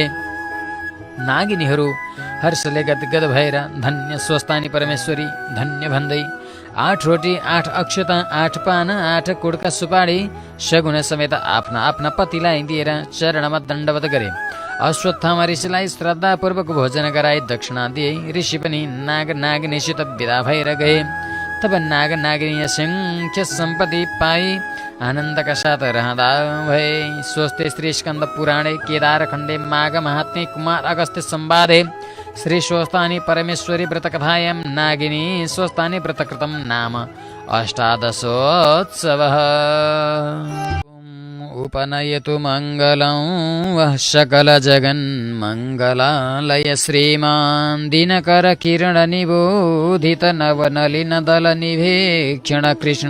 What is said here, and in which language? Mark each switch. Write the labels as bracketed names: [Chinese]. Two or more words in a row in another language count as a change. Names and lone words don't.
[Nepali] नागिनीहरू हर्षले गदगद भएर धन्य स्वस्थानी परमेश्वरी धन्य भन्दै 8 रोटी 8 अक्षता 8 पान 8 कुडका सुपारी सगुण समेत आफ्ना आफ्ना पतिलाई दिएर चरणमा दण्डवत गरे। अश्वत्थामा ऋषिलाई श्रद्धापूर्वक भोजन गराई दक्षिणा दिए। ऋषि पनि नाग नागिनीसित विदा भएर गए। तब नाग नागिनी असंख्य सम्पत्ति पाई आनन्दका साथ रहँदा भए। [Sanskrit] स्वस्ति श्री स्कन्द पुराणे केदार खण्डे माघ महात्म्ये कुमार अगस्त्य संवादे श्री स्वस्थानी परमेश्वरी व्रतकथायां नागिनी स्वस्थानी व्रतकृतं नाम अष्टादशोत्सवः। उपनयतु मङ्गलं वः सकलजगन्मङ्गलालय श्रीमान् दिनकर किरण निबोधित नवनलिन दल निभीक्षण कृष्ण।